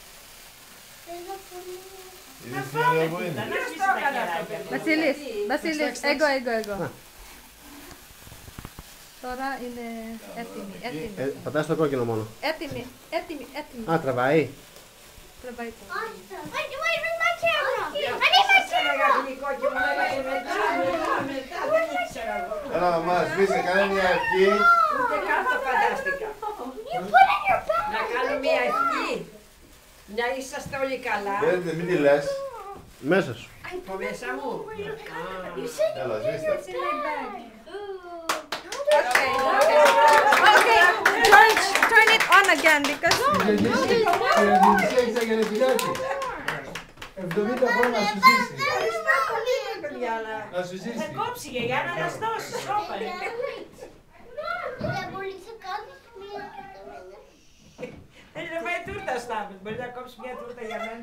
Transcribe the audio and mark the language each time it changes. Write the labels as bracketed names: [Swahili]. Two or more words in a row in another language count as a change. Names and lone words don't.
[Greek] Η δυστυχία που είναι. Να σβήσεις τα κεράκια. Βασίλης, εγώ. Τώρα είναι έτοιμη. Πατάς το κόκκινο μόνο. Έτοιμη. Α, τραβάει. Τραβάει το. [English] Wait, where's my camera? I need my camera. [Greek] Έλα μαμά, σβήσε, κάνε μια ευχή. Ούτε καν το φαντάστηκα. [English] You put in your [Greek] Να κάνω μια ευχή. Να είσαστε όλοι καλά. Μην τη λες. Μέσα σου. Από μέσα μου. Έλα, σβήστε. [English] Okay, George, turn it on again because [Greek] 70 χρόνια να σου ζήσει. Να σου Θα ζήσει. κόψει γιαγιά να μας δώσει σώπα. Δεν μπορεί να κάνεις μία. Θέλει να φάει τούρτα Σταύρος. Μπορεί να κόψει μια τούρτα για μένα.